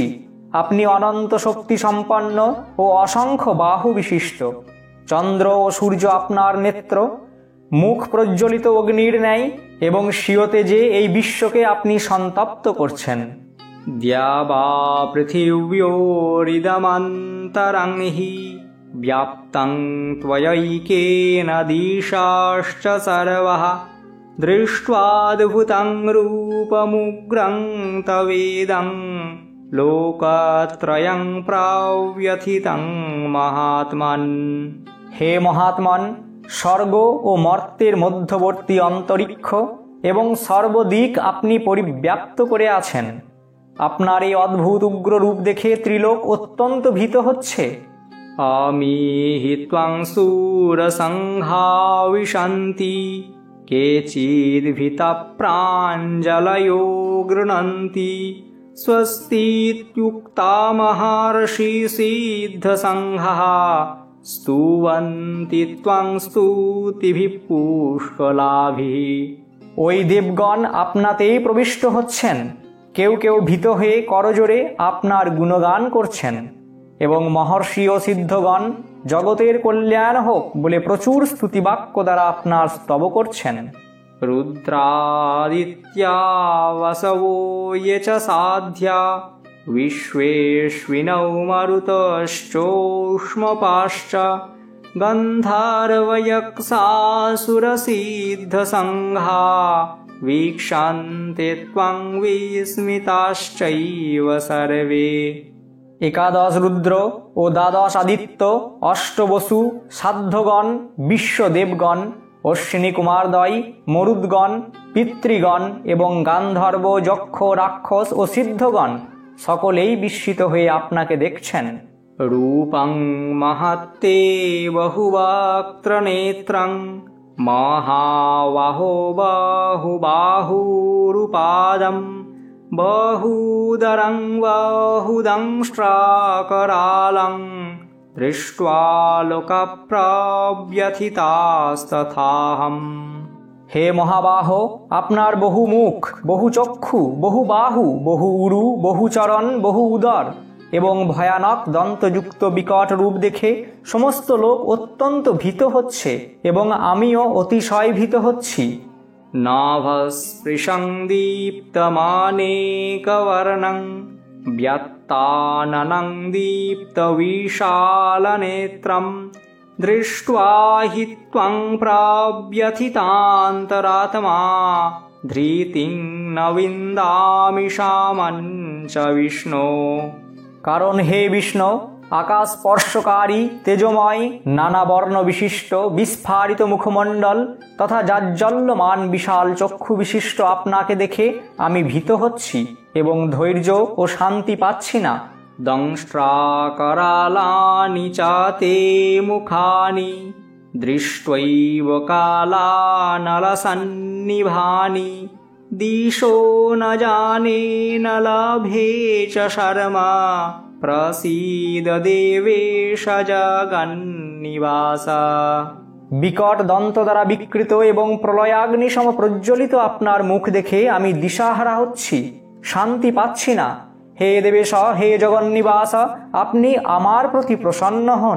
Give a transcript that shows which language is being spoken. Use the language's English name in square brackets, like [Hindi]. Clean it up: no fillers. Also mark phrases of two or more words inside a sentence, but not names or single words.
[Bangla] আপনি অনন্ত শক্তি সম্পন্ন ও অসংখ্য বাহু বিশিষ্ট। চন্দ্র ও সূর্য আপনার নেত্র, মুখ প্রজ্বলিত অগ্নির ন্যায় এবং স্বীয় তেজে এই বিশ্বকে আপনি সন্তপ্ত করছেন। [Sanskrit] দ্যাবা পৃথিব্যোরিদমন্তরং হি व्याप्तं त्वयैकेन दिशाश्च सर्वः दृष्ट्वाद्भुतं रूपमुग्रं तवेदं लोकत्रयं प्रव्यथितं महात्मन्। [Bangla] হে মহাত্মন, স্বর্গ ও মর্ত্যের মধ্যবর্তী অন্তরিক্ষ এবং সর্বদিক আপনি পরিব্যাপ্ত করে আছেন। আপনার এই অদ্ভুত উগ্র রূপ দেখে ত্রিলোক অত্যন্ত ভীত হচ্ছে। [Sanskrit] আমিহি ত্বং সুরসংঘা বিশন্তি কেচিদ্ভীতা প্রাঞ্জলয়ো গৃণন্তি স্বস্তিত্যুক্তা মহর্ষি সিদ্ধসংঘাঃ स्तुवन्ति त्वं स्तुतिभिः पुष्कलाभिः। [Bangla] ওই দেবগণ আপনাতেই প্রবিষ্ট হচ্ছেন, কেউ কেউ ভীত হয়ে করজোরে আপনার গুণগান করছেন, এবং মহর্ষি ও সিদ্ধগণ জগতের কল্যাণ হোক বলে প্রচুর স্তুতিবাক্য দ্বারা আপনার স্তব করছেন। [Sanskrit] रुद्रादित्या वसवो ये च साध्या विश्वेश्विनौ मरुतश्चोष्मपाश्च गन्धर्वयक्षासुरसिद्धसङ्घा वीक्षन्ते त्वं विस्मिताश्चैव सर्वे। [Bangla] একাদশ রুদ্র ও দ্বাদশ আদিত্য, অষ্টবসু, সাধ্যগণ, বিশ্বদেবগণ, অশ্বিনী কুমারদ্বয়, মরুদ্গণ, পিতৃগণ এবং গান্ধর্ব, যক্ষ, রাক্ষস ও সিদ্ধগণ সকলেই বিস্মিত হয়ে আপনাকে দেখছেন। [Sanskrit] रूपं महत्ते बहुवक्त्रनेत्रं महाबाहो बाहुबाहुरुपादं बहुदरं बहुदंष्ट्राकरालं दृष्ट्वा लोकप्रव्यथितास्तथाहम्। [Bangla] হে মহাবাহ, আপনার বহু মুখ, বহু চক্ষু, বহু বাহু, বহু উরু, বহু চরণ, বহু উদর এবং ভয়ানক দন্তযুক্ত বিকট রূপ দেখে সমস্ত লোক অত্যন্ত ভীত হচ্ছে এবং আমিও অতিশয় ভীত হচ্ছি। [Sanskrit] नाभस्पृशं दीप्तमानेकवर्णं व्यत्ताननं दीप्तविशालनेत्रं दृष्ट्वा हि त्वं प्रव्यथितान्तरात्मा धृतिं न विन्दामि शामञ्च विष्णो। [Bangla] কারণ হে বিষ্ণু, আকাশ স্পর্শকারী, তেজময়, নানা বর্ণ বিশিষ্ট, বিস্ফারিত মুখমণ্ডল তথা জাজ্জল্যমান বিশাল চক্ষু বিশিষ্ট আপনাকে দেখে আমি ভীত হচ্ছি এবং ধৈর্য ও শান্তি পাচ্ছি না। [Sanskrit] দংষ্ট্রাকরালানি চাতে মুখানি দৃষ্টৈব কালানলসন্নিভানি দিশো ন জানে ন লভে চ শর্মা প্রসীদ দেবেশ জগন্নিবাস। [Bangla] বিকট দন্ত দ্বারা বিকৃত এবং প্রলয়াগ্নি সম প্রজ্বলিত আপনার মুখ দেখে আমি দিশাহারা হচ্ছি, শান্তি পাচ্ছি না। হে দেবেশ, হে জগন্নিবাস, আপনি আমার প্রতি প্রসন্ন হন।